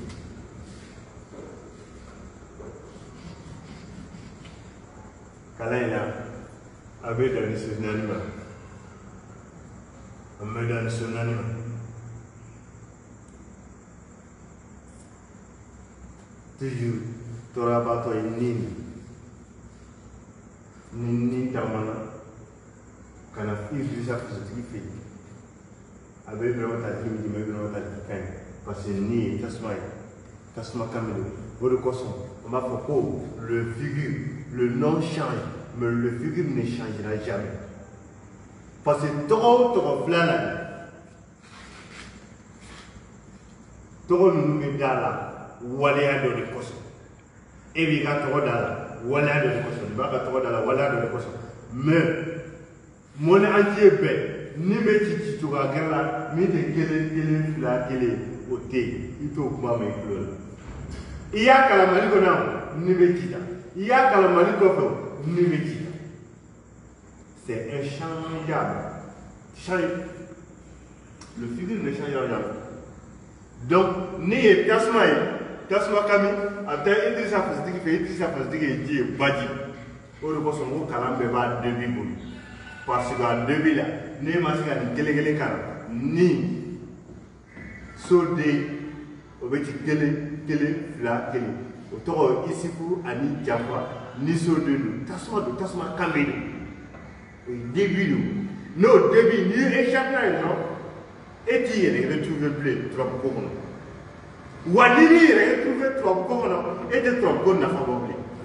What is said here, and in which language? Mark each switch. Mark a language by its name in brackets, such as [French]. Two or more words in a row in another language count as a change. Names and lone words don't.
[Bambara] kalan in na a bɛ dan ni so naani ma an bɛ dan ni so naani ma toujours tɔɔrɔbatɔ ye ni taamana ka na Idrissa fasitigi fɛ yen a bɛ Ibrahima Taligi min di ma Ibrahima Taligi ka ɲi [French] parce que [Bambara] ni ye tasuma ye tasuma kan min don o de kosɔn on b'a fɔ ko [French] le figure le nom change mais le figure ne changera jamais parce que [Bambara] tɔgɔ o tɔgɔ filanan tɔgɔ ninnu bɛ da la waleya dɔ de kosɔn e b'i ka tɔgɔ da la waleya dɔ de kosɔn i b'a ka tɔgɔ da la waleya dɔ de kosɔn mais [French] monde entier [Bambara] bɛɛ ni bɛ ci cogoya gɛrɛ la min tɛ 1 1 2 1 o tɛ yen i t'o kuma mɛn i tulo la i y'a kalan Mali kɔnɔ yan ni bɛ ci ta i y'a kalan Mali kɔfɛ ni bɛ ci ta [French] c'est inchangeable le figure ne changera jamais [Bambara] donc ni ye tasuma ye tasuma kami a bɛ taa Idrissa fasitigi fɛ Idrissa fasitigi ye ji ye baji o de kosɔn ko kalan bɛɛ b'a debi bolo [French] parce que [Bambara] a debi la ne ma se ka nin kelen kelen kalan ni soden o bɛ ci 1 1 2 1 o tɔgɔ Isufu ani Jafa ni soden don tasuma kami don o ye debi don n'o debi n'i ye échappé n'a ye dɔrɔn e t'i yɛrɛ retrouver bilen turabuko kɔnɔ wa n'i y'i yɛrɛ retrouver turabuko kɔnɔ e tɛ turabuko nafa bɔ bilen